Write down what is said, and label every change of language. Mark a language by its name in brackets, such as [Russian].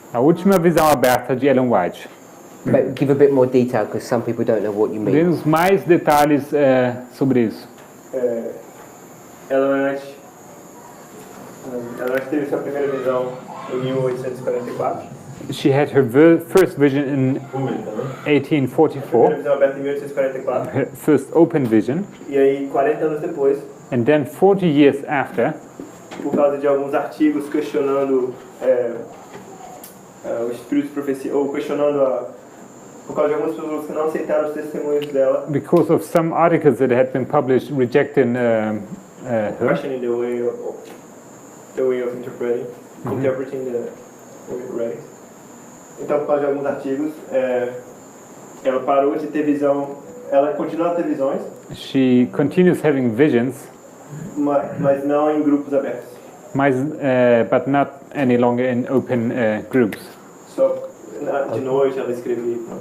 [Portuguese] A última visão aberta de Ellen White. [English] but give a bit more detail because some people don't know what you mean. [Portuguese] Dê-nos mais detalhes sobre isso. Ela antes teve sua primeira visão em 1844. [English] She had her first vision in [Portuguese] Primeira [English] 1844, [Portuguese] visão aberta em 1844. [English] her first open vision, [Portuguese] E aí, 40 anos depois, [English] and then 40 years after, [Portuguese] por causa de alguns artigos questionando o espírito de profecia, ou questionando por causa de algumas pessoas que não aceitaram os testemunhos dela, [English] because of some articles that had been published rejecting her, questioning the way of interpreting the writings. [Portuguese] Então, por causa de alguns artigos, ela parou de ter visão, ela continua a ter visões, [English] she continues having visions, [Portuguese] mas não em grupos abertos. [English] but not any longer in open groups. [Portuguese] Só de noite ela escrevia.